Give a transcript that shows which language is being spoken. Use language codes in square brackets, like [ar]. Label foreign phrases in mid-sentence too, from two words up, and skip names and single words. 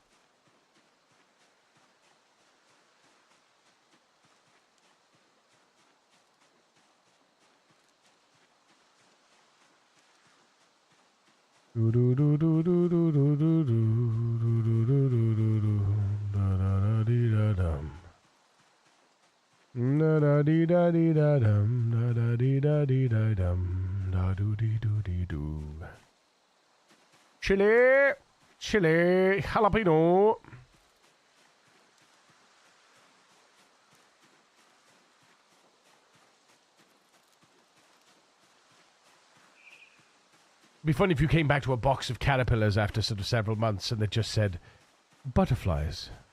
[en] Do do do do do do do do do do do do do do da da da dee da dum da da dee da dee da dum da da dee da dee da dum da do dee do dee do. Chili, chili, jalapeno. It'd be funny if you came back to a box of caterpillars after sort of several months and they just said, butterflies.